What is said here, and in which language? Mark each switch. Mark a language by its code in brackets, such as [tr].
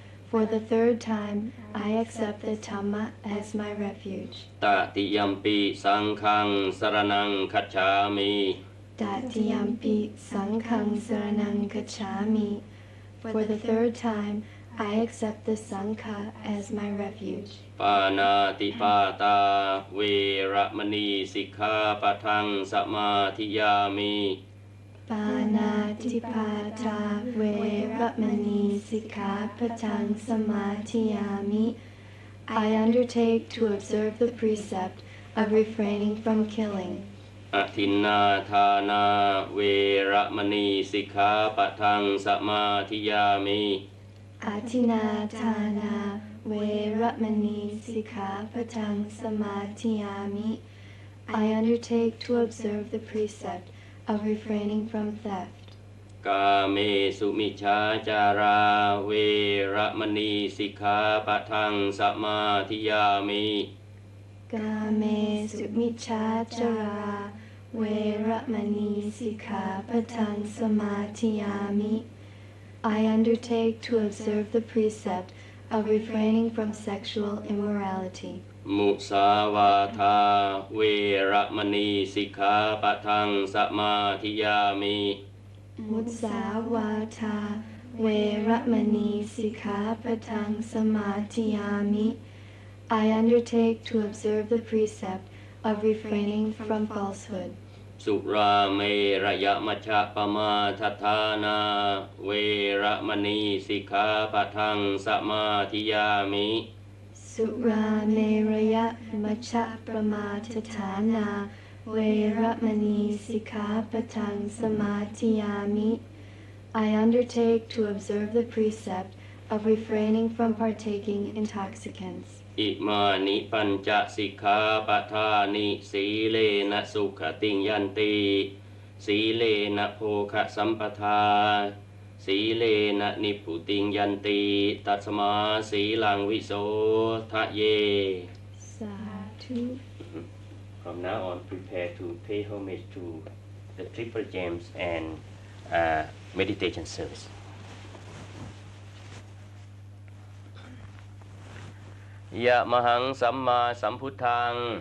[en] For the third time, I accept the Dhamma as my refuge. [pi] ตติยัมปิสังฆังสรณังคัจฉามิ Tatiyampi Sanghang Saranang Gacchami. [en] For the third time, I accept the Sangha as my refuge. [pi] ปานาติปาตาเวระมณีสิกขาปะทังสมาธิยามิ Panatipata Veramani Sikkhapadang Samadhiyami. [en] I undertake to observe the precept of refraining from killing. [pi] อทินนาทานาเวระมณีสิกขาปะทังสมาธิยามิ Atinatana Veramani Sikkhapadang Samadhiyami. [en] I undertake to observe the precept of refraining from theft. [pi] กาเมสุมิจฉาจาราเวระมณีสิกขาปะทังสมาธิยามิ Game Sumichachara Veramani Sikkhapadang Samadhiyami. [en] I undertake to observe the precept of refraining from sexual immorality. [pi] มุสาวาทาเวระมณีสิกขาปะทังสมาธิยามิ Mutsavata Veramani Sikkhapadang Samadhiyami. [en] I undertake to observe the precept of refraining from falsehood. [pi] สุราเมระยะมัชฌะปมาทัฏฐานาเวระมณีสิกขาปะทังสมาธิยามิ Sura Neraya Macha Pramatatana Veramani Sikkhapadang Samadhiyami. [en] I undertake to observe the precept of refraining from partaking intoxicants. [pi] อิมานิปัญจสิกขาปทานิสีเลนะสุขติงยันติสีเลนะโภคะสัมปทาสีเลนะนิพพุติงยันติตัสมาสีลังวิโสทะเย Sadhu. [en] From now on, prepare to pay homage to the triple gems and meditation service. [pi] ยะมหังสัมมาสัมพุทธัง